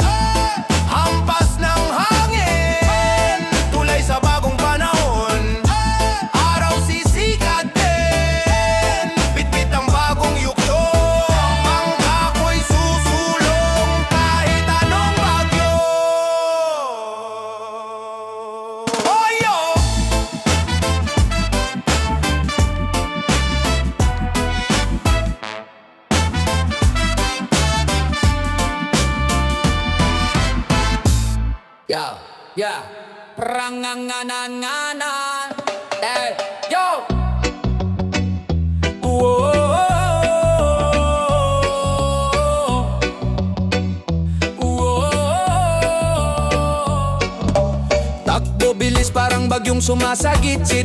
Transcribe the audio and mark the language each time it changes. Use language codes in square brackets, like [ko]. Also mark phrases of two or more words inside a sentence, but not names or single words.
[tl] Hampas ng hangin, tulay sa bagong panahon. Araw sisikat din, bitbit ang bagong yugto. Bangka ko'y susulong kahit anong bagyo. Oyo! [en] Yeah, yeah. Pranganganangana. Hey, yo. [tl] Takbo bilis parang bagyong sumasagitsit.